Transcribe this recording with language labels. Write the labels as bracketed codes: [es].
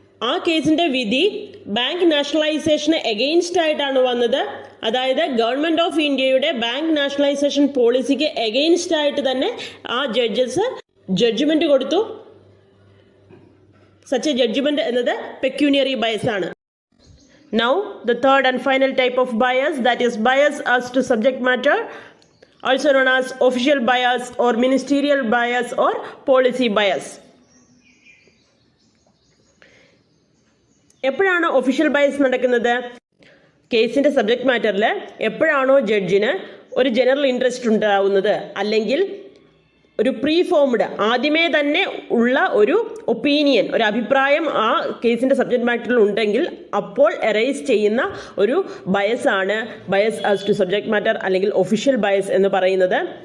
[ml] ആ കേസിൻ്റെ വിധി ബാങ്ക് നാഷണലൈസേഷന് എഗെയിൻസ്റ്റ് ആയിട്ടാണ് വന്നത്. അതായത് ഗവൺമെൻറ് ഓഫ് ഇന്ത്യയുടെ ബാങ്ക് നാഷണലൈസേഷൻ പോളിസിക്ക് എഗെയിൻസ്റ്റ് ആയിട്ട് തന്നെ ആ ജഡ്ജസ് ജഡ്ജ്മെന്റ് കൊടുത്തു. സച്ച് എ ജഡ്ജ്മെന്റ് എന്നത് പെക്യൂനിയറി ബയസ് ആണ്. [en] Now the third and final type of bias, that is bias as to subject matter, also known as official bias or ministerial bias or policy bias. [ml] എപ്പോഴാണ് official bias നടക്കുന്നത്? കേസിൻ്റെ subject മാറ്ററിൽ എപ്പോഴാണോ ജഡ്ജിന് ഒരു general interest ഉണ്ടാവുന്നത്, അല്ലെങ്കിൽ ഒരു preformed ആദ്യമേ തന്നെ ഉള്ള ഒരു ഒപ്പീനിയൻ, ഒരു അഭിപ്രായം ആ കേസിൻ്റെ സബ്ജക്ട് മാറ്ററിൽ ഉണ്ടെങ്കിൽ അപ്പോൾ എറൈസ് ചെയ്യുന്ന ഒരു ബയസാണ് bias as to subject matter അല്ലെങ്കിൽ ഒഫീഷ്യൽ ബയസ് എന്ന് പറയുന്നത്.